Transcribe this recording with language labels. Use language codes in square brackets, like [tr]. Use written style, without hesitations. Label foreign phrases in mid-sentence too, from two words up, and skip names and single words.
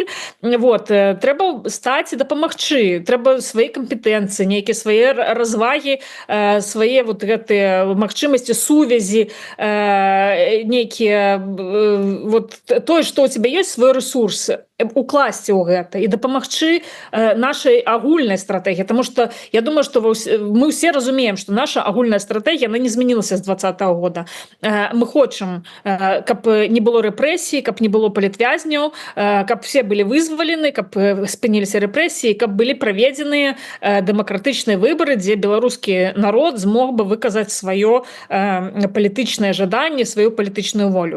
[be] Вот, трэба стаць і дапамагчы, трэба свае кампетэнцыі, нейкія свае развагі, свае вот гэтыя магчымасці сувязі, нейкія вот тое, што [ru] у тебя [be] ёсць, [ru] свой ресурс, [be] укласці ў гэта і дапамагчы нашай агульнай стратэгіі, [ru] потому что я думаю, что мы все разумеем, что наша [be] агульная стратегія, [ru] она [be] не змянілася з 2020 года. Мы хочам, каб не было рэпрэсій, каб не было палітвязняў, каб все былі вызвалены, каб спыніліся рэпрэсіі, каб былі праведзеныя дэмакратычныя выбары, дзе беларускі народ змог бы выказаць сваё палітычнае жаданне, сваю палітычную волю.